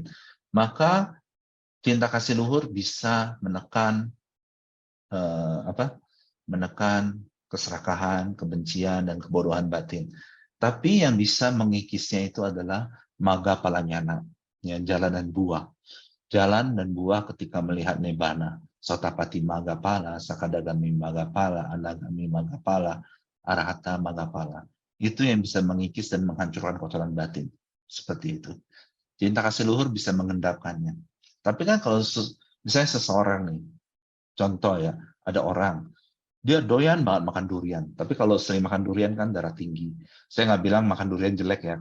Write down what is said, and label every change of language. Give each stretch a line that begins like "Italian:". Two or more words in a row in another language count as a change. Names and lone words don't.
Indonesian: Maka cinta kasih luhur bisa menekan menekan keserakahan, kebencian, dan kebodohan batin. Tapi yang bisa mengikisnya itu adalah
Pali: maga palanyana,
Indonesian: ya, jalan dan buah. Jalan dan buah ketika melihat nibbana.
Pali: Sotapati magapala, sakadagami magapala, anagami magapala, arahata magapala.
Indonesian: Itu yang bisa mengikis dan menghancurkan kotoran batin. Seperti itu. Cinta kasih luhur bisa mengendapkannya. Tapi kan kalau misalnya seseorang nih, contoh ya, ada orang, dia doyan banget makan durian. Tapi kalau sering makan durian kan darah tinggi. Saya nggak bilang makan durian jelek ya.